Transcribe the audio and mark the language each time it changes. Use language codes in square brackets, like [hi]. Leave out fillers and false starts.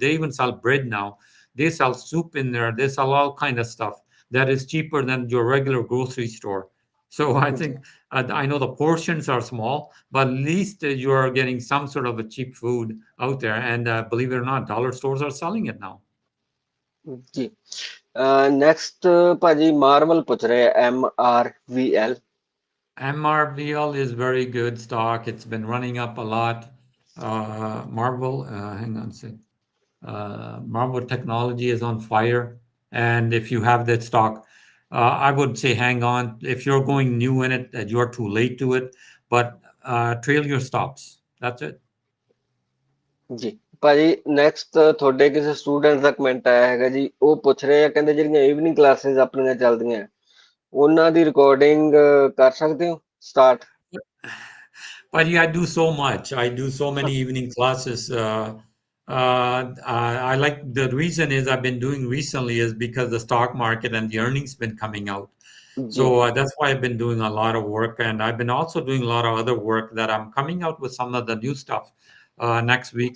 [en] They even sell bread now. They sell soup in there. They sell all kind of stuff that is cheaper than your regular grocery store. So I think I know the portions are small, but at least you are getting some sort of a cheap food out there. And believe it or not, dollar stores are selling it now. [pa] ਜੀ next ਭਾਜੀ Marvel ਪੁੱਛ ਰਹੇ ਆ, MRVL। [en] MRVL is very good stock. It's been running up a lot. Marvel, hang on a sec. Marvel Technology is on fire. And if you have that stock, I would say hang on. If you're going new in it, you're too late to it. But trail your stops. That's it. [pa] ਜੀ ਭਾਜੀ next ਤੁਹਾਡੇ ਕਿਸੇ student ਦਾ comment ਆਇਆ ਹੈਗਾ ਜੀ, ਉਹ ਪੁੱਛ ਰਹੇ ਆ, ਕਹਿੰਦੇ ਜਿਹੜੀਆਂ ਈਵਨਿੰਗ ਕਲਾਸਿਸ ਆਪਣੀਆਂ ਚੱਲਦੀਆਂ ਉਹਨਾਂ ਦੀ ਰਿਕਾਰਡਿੰਗ ਕਰ ਸਕਦੇ ਹੋ start? [en] But yeah, I do so much. I do so many evening classes. I like the reason is I've been doing recently is because the stock market and the earnings been coming out. [pa] ਜੀ [en] So that's why I've been doing a lot of work, and I've been also doing a lot of other work that I'm coming out with some of the new stuff next week.